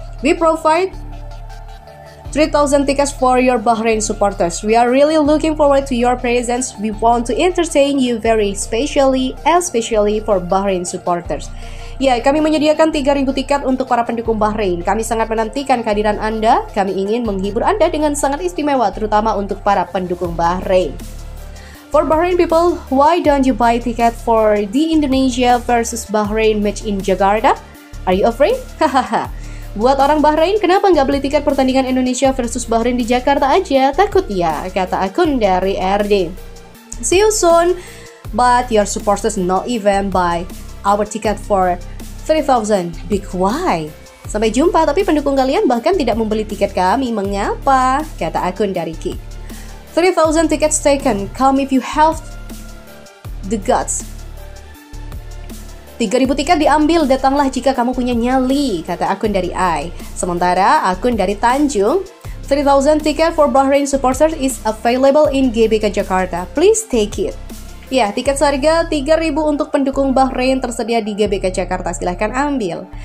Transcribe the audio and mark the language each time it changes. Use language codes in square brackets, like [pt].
[en] We provide 3,000 tickets for your Bahrain supporters. We are really looking forward to your presence. We want to entertain you very especially for Bahrain supporters. [id] Ya, kami menyediakan 3.000 tiket untuk para pendukung Bahrain. Kami sangat menantikan kehadiran Anda. Kami ingin menghibur Anda dengan sangat istimewa, terutama untuk para pendukung Bahrain. [en] For Bahrain people, why don't you buy ticket for the Indonesia versus Bahrain match in Jakarta? Are you afraid? [id] Hahaha. Buat orang Bahrain, kenapa nggak beli tiket pertandingan Indonesia versus Bahrain di Jakarta aja? Takut ya, kata akun dari RD. [en] See you soon, but your supporters not even buy our ticket for 3,000. Big why? [id] Sampai jumpa, tapi pendukung kalian bahkan tidak membeli tiket kami. Mengapa? Kata akun dari Kick. [en] 3,000 tickets taken. Come if you have the guts. [id] 3.000 tiket diambil, datanglah jika kamu punya nyali, kata akun dari I. Sementara akun dari Tanjung, [en] 3,000 ticket for Bahrain supporters is available in GBK Jakarta. Please take it. [id] Ya, tiket seharga 3.000 untuk pendukung Bahrain tersedia di GBK Jakarta. Silahkan ambil.